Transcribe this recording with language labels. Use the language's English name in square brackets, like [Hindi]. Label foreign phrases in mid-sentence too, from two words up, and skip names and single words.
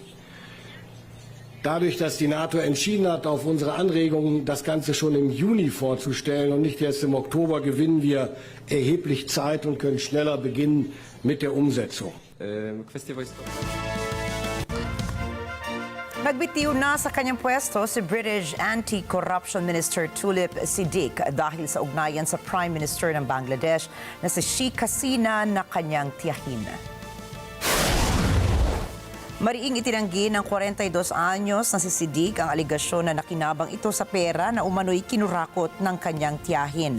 [German] Dadurch, dass die NATO entschieden hat, auf unsere Anregungen das Ganze schon im Juni vorzustellen und nicht erst im Oktober, gewinnen wir erheblich Zeit und können schneller beginnen mit der Umsetzung. [Filipino] Nagbitiw na sa kanyang pwesto si [English] British Anti-Corruption Minister [Filipino] Tulip Siddiq dahil sa ugnayan sa [English] Prime Minister [Filipino] ng Bangladesh na si Sheikh Hasina na kanyang tiyahin. Mariing itinanggi ng 42 anyos na si Siddiq ang aligasyon na nakinabang ito sa pera na umano'y kinurakot ng kanyang tiyahin.